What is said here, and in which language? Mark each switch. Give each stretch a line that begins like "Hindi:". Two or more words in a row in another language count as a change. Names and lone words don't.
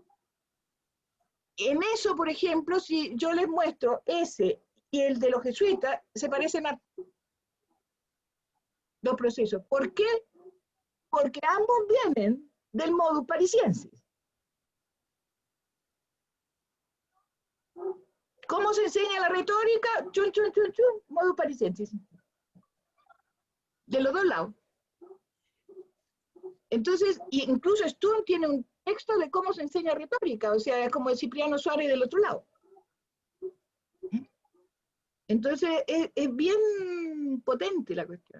Spanish: En eso, por ejemplo, si yo les muestro ese y el de los jesuitas, se parecen a los procesos. ¿Por qué? Porque ambos vienen del
Latin: modus parisiensis.
Spanish: ¿Cómo se enseña la retórica? Chun, chun, chun, chun,
Latin: modus parisiensis.
Spanish: De los dos lados. Entonces, incluso Sturm tiene un texto de cómo se enseña retórica, o sea, como el Cipriano Suárez del otro lado. Entonces, es bien potente la cuestión.